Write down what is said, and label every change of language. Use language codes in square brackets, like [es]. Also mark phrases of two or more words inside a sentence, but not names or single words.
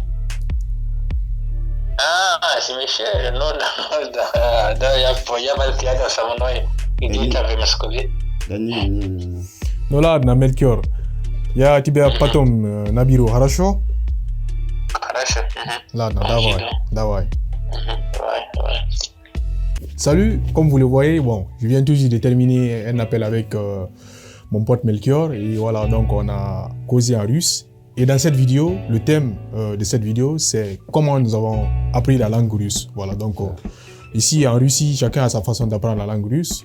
[ru] С Мишель, ну да. Да, я был рядом со мной. Где-то в Москве. Да не. Ну ладно, Мелькиор. Я тебя потом наберу, хорошо? Хорошо. Ладно, давай. Давай. [fr] Salut, comme vous le voyez, bon, je viens tout juste de terminer un appel avec mon pote Melchior et voilà, donc on a causé en russe. Et dans cette vidéo, le thème de cette vidéo, c'est comment nous avons appris la langue russe. Voilà, donc ici en Russie, chacun a sa façon d'apprendre la langue russe.